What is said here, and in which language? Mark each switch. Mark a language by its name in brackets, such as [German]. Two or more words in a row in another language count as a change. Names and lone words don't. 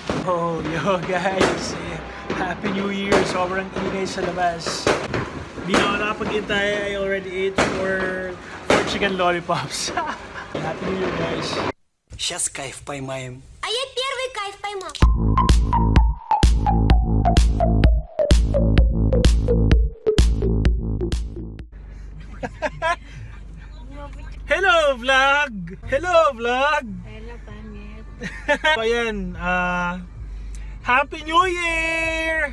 [English] Yo guys, Happy New Year! [Filipino] Sobrang ingay sa labas. Di na ako nakapag-intay. [English] I already ate 4 chicken lollipops. Happy New Year guys. [Russian] Сейчас кайф поймаем. А я первый кайф поймал. [English] Hello vlog! Hello vlog! [Filipino] Hello, pangit. [English] Ayan, Happy New Year!